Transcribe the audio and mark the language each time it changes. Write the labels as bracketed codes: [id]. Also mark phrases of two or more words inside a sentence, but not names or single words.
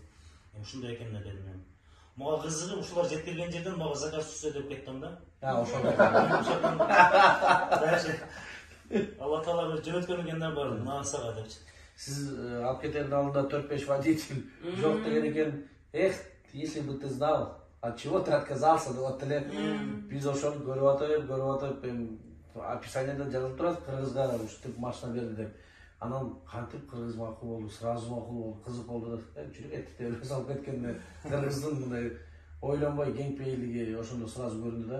[ky] Эми ушундай экенин дедим мен. Мага кызыгы ушулар жеткирген жерден мага заказ түшсө деп кеттим да. Ошондой. Алла таала бир жөнөткөн экендер бар, насага депчи. Сиз алып кетердин алдында 4-5 водитель жок деген экен. [ru] Эх, если бы ты знал, от чего ты отказался, [ky] деп эле. Биз ошону көрүп атып, описаниеде жазылып турат, кыргызга ушинтип машина берди деп. Анан кантип кыргыз макул болду, сразу макул болду, кызык болду да. Жүрүп кеттик деп салып кеткенде кыргыздын мындай ойлонбой кеңпейилиги ошондо сразу көрүндү да.